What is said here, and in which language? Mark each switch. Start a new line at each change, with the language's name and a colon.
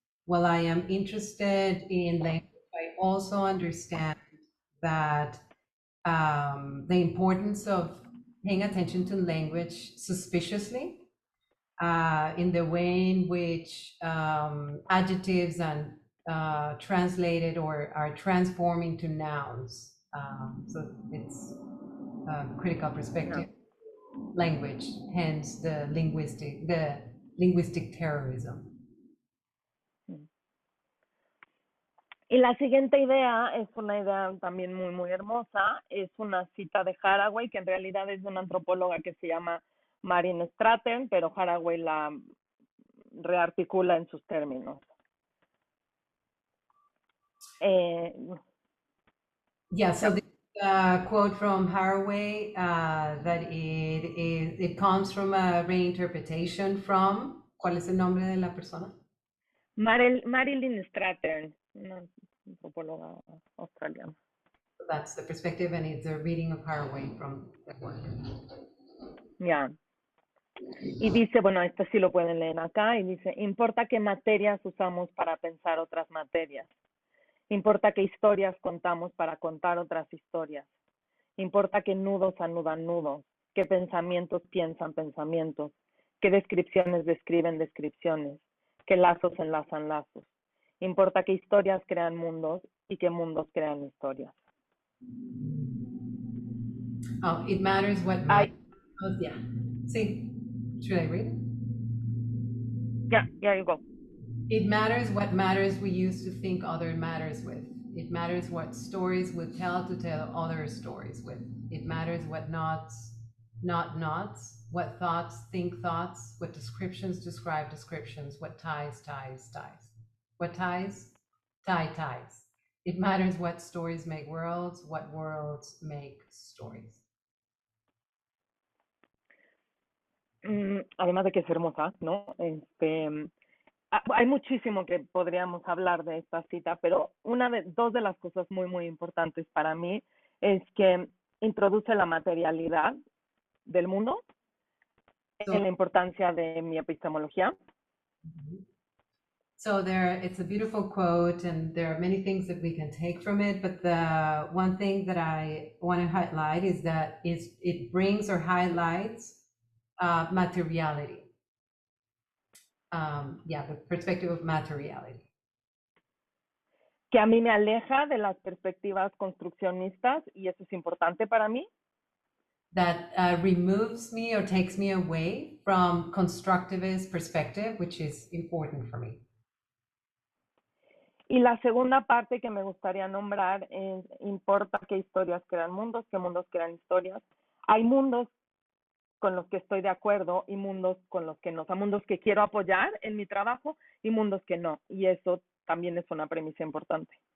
English: While I am interested in language, I also understand that the importance of paying attention to language suspiciously in the way in which adjectives and translated or are transforming to nouns. So it's critical perspective language, hence the linguistic terrorism.
Spanish: Y la siguiente idea es una idea también muy, muy hermosa. Es una cita de Haraway, que en realidad es de una antropóloga que se llama Marin Stratton, pero Haraway la rearticula en sus términos.
English: Yeah, so the quote from Haraway that it comes from a reinterpretation from,
Spanish: ¿cuál es el nombre de la persona? Marilyn Stratton, una antropóloga australiana.
English: That's the perspective, and it's a reading of Haraway from that work.
Spanish: Ya. Y dice, bueno, esto sí lo pueden leer acá, y dice, importa qué materias usamos para pensar otras materias. Importa qué historias contamos para contar otras historias. Importa qué nudos anudan nudos, qué pensamientos piensan pensamientos, qué descripciones describen descripciones, qué lazos enlazan lazos. Importa qué historias crean mundos y qué mundos crean historias.
English: Oh, it matters what matters. Oh, yeah. See, should I read it? Yeah, you go. It matters what matters we used to think other matters with. It matters what stories we tell to tell other stories with. It matters what knots, not knots, what thoughts think thoughts, what descriptions describe descriptions, what ties, ties, ties. What ties? Ties. It matters what stories make worlds, what worlds make stories.
Spanish: Además de que es hermosa, ¿no? Hay muchísimo que podríamos hablar de esta cita, pero dos de las cosas muy, muy importantes para mí es que introduce la materialidad del mundo en la importancia de mi epistemología.
English: So it's a beautiful quote, and there are many things that we can take from it, but the one thing that I want to highlight is that it brings or highlights materiality. The perspective of materiality.
Spanish: Que a mí me aleja de las perspectivas construccionistas, y eso es importante para mí.
English: That removes me or takes me away from constructivist perspective, which is important for me.
Spanish: Y la segunda parte que me gustaría nombrar es, importa qué historias crean mundos, qué mundos crean historias. Hay mundos con los que estoy de acuerdo y mundos con los que no. O sea, mundos que quiero apoyar en mi trabajo y mundos que no. Y eso también es una premisa importante.